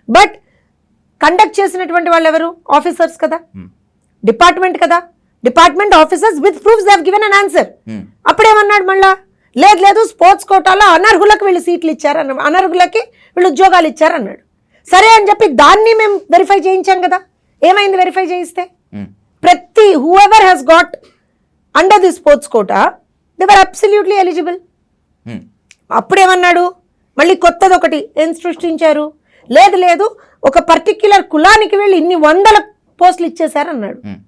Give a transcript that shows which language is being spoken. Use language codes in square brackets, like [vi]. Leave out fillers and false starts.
[te] But conduct చేసినటువంటి వాళ్ళు ఎవరు? ఆఫీసర్స్ కదా, డిపార్ట్మెంట్ కదా. Department officers with proofs they have given an answer. అప్పుడేమన్నాడు మళ్ళా, లేదు లేదు స్పోర్ట్స్ కోటాలో అనర్హులకు వీళ్ళు సీట్లు ఇచ్చారు అన్న, అనర్హులకి వీళ్ళు ఉద్యోగాలు ఇచ్చారు అన్నాడు. సరే అని చెప్పి దాన్ని మేము వెరిఫై చేయించాం కదా. ఏమైంది వెరిఫై చేయిస్తే? [en] ప్రతి whoever has got under the sports quota they were absolutely eligible. [te] అప్పుడేమన్నాడు మళ్ళీ కొత్తది ఒకటి ఏం సృష్టించారు, లేదు లేదు ఒక పర్టిక్యులర్ కులానికి వెళ్ళి ఇన్ని 100 పోస్టులు ఇచ్చేశారు అన్నాడు.